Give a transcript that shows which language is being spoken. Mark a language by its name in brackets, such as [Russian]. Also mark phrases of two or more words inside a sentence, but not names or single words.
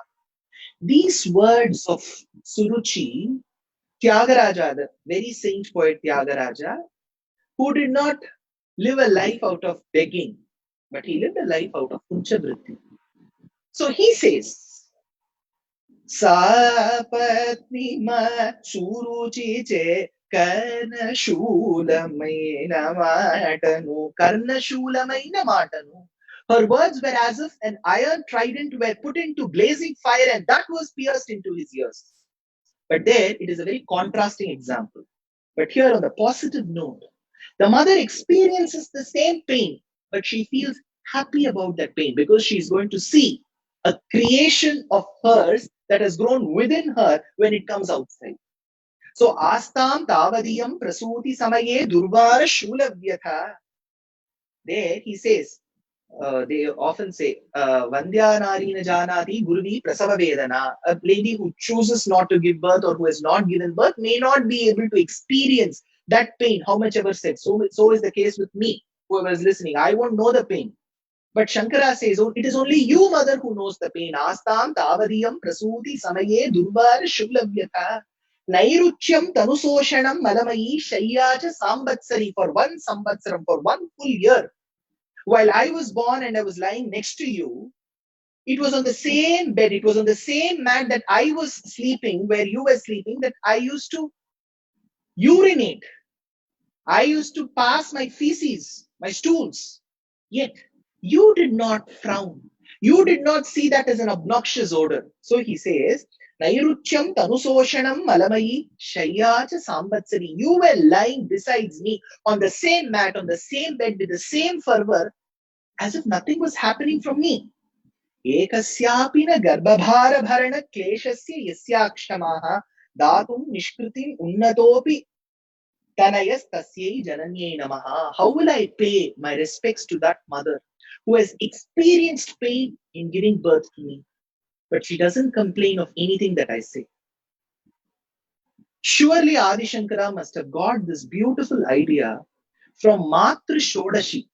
[English] These words of Suruchi, Tyagaraja, the very saint poet Tyagaraja, who did not live a life out of begging, but he lived a life out of Unchavritti. So he says, [Telugu] సపత్ని మా సురుచిచే కర్ణశూలమైన మాటను. కర్ణశూలమైన మాటను. [English] Her words were as if an iron trident were put into blazing fire and that was pierced into his ears. But there it is a very contrasting example. But here on the positive note, the mother experiences the same pain, but she feels happy about that pain because she is going to see a creation of hers that has grown within her when it comes outside. So, [Sanskrit] आस्तां तावदियं प्रसूति समये दुर्वार शूलव्यथा. [English] There he says, they often say, [Sanskrit] वन्ध्या नारी न जानाति गुर्वी प्रसव वेदना. [English] A lady who chooses not to give birth or who has not given birth may not be able to experience that pain, how much ever said. So is the case with me, whoever is listening. I won't know the pain. But Shankara says, oh, it is only you, mother, who knows the pain. [Sanskrit] आस्तां तावदियं प्रसूति समये दुर्वार शूलव्यथा. नैरुच्यं तनुशोषणं मलमयी शय्या च सांवत्सरी [English] for one sambatsaram, for one full year. While I was born and I was lying next to you, it was on the same bed, it was on the same mat that I was sleeping, where you were sleeping, that I used to urinate. I used to pass my feces, my stools. Yet you did not frown. You did not see that as an obnoxious odor. So he says, [Sanskrit] नैरुच्यं तनुशोषणं मलमयी शय्या च सांवत्सरी. [English] You were lying besides me on the same mat, on the same bed with the same fervor, as if nothing was happening from me. [Sanskrit] एकस्यापि न गर्भभारभरणक्लेशस्य यस्याक्षमाः दातुं निष्कृतिम् उन्नतोऽपि तनयस्तस्यै जनन्यै नमः. [English] How will I pay my respects to that mother who has experienced pain in giving birth to me, but she doesn't complain of anything that I say? Surely Adi Shankara must have got this beautiful idea from Matru Shodashi.